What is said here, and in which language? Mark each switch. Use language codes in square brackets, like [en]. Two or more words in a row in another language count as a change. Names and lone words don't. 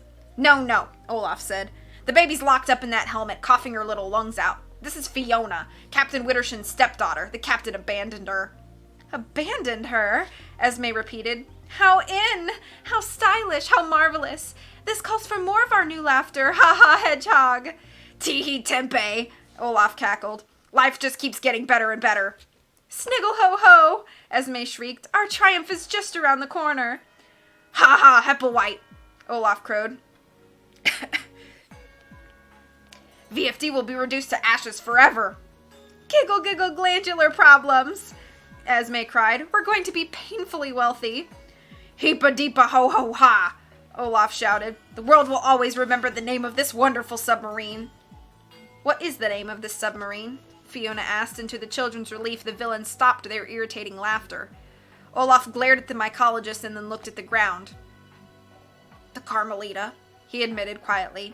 [en] No, Olaf said. "The baby's locked up in that helmet, coughing her little lungs out. This is Fiona, Captain Witterson's stepdaughter. The captain abandoned her." "Abandoned her?" Esme repeated. "How in! How stylish! How marvelous! This calls for more of our new laughter. Ha ha, hedgehog!" "Tee-hee tempeh," Olaf cackled. "Life just keeps getting better and better." "Sniggle ho ho!" Esme shrieked. "Our triumph is just around the corner." "Ha ha, Hepplewhite!" Olaf crowed. "VFD will be reduced to ashes forever." "Giggle giggle glandular problems," Esme cried. "We're going to be painfully wealthy." "Heepa deepa ho ho ha!" Olaf shouted. "The world will always remember the name of this wonderful submarine." "What is the name of this submarine?" Fiona asked, and to the children's relief the villains stopped their irritating laughter. Olaf glared at the mycologist and then looked at the ground. "The Carmelita," he admitted quietly.